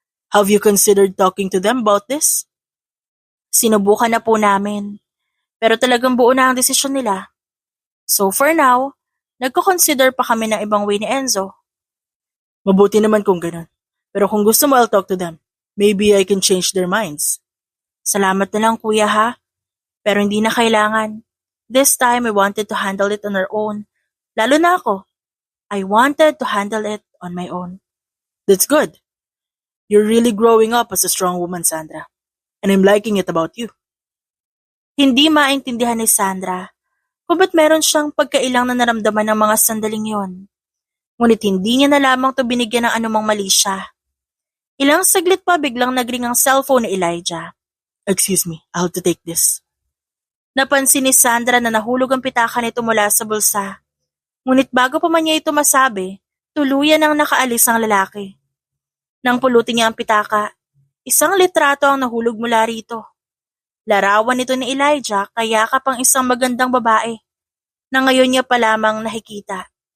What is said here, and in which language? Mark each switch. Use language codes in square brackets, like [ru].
[en] Have you considered talking to them about this? [tl] Sinubukan na po namin, pero talagang buo na ang desisyon nila. [en] So for now, [tl] nagko-consider pa kami ng ibang way ni Enzo. Mabuti naman kung ganon, pero kung gusto mo [en] I'll talk to them. Maybe I can change their minds. [tl] Salamat na lang kuya ha, pero hindi na kailangan. [en] This time I wanted to handle it on our own. [tl] Lalo na ako. [en] I wanted to handle it on my own. That's good. You're really growing up as a strong woman, Sandra. And I'm liking it about you. [tl] Hindi maintindihan ni Sandra kung ba't meron siyang pagkailang na naramdaman ng mga sandaling yon. Ngunit hindi niya na lamang to binigyan ng anumang mali siya. Ilang saglit pa biglang nagring ang cellphone ni Elijah. [en] Excuse me, I'll have to take this. [tl] Napansin ni Sandra na nahulog ang pitaka nito mula sa bulsa. Ngunit bago pa man niya ito masabi, tuluyan ang nakaalis ang lalaki. Nang pulutin niya ang pitaka, isang litrato ang nahulog mula rito. Larawan nito ni Elijah kayakap ang isang magandang babae na ngayon niya pa lamang nakikita.